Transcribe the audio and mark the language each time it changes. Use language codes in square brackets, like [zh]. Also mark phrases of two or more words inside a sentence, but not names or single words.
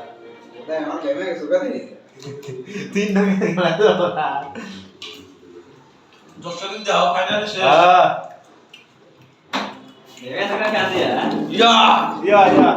[vi] Đây nó kể mấy cái gì? [bn] তিন টো খেলা না যশোরে যাও ফাইনাল শেষ হ্যাঁ [vi] Để cái thằng nó ăn gì hả? ইয়া ইয়া ইয়া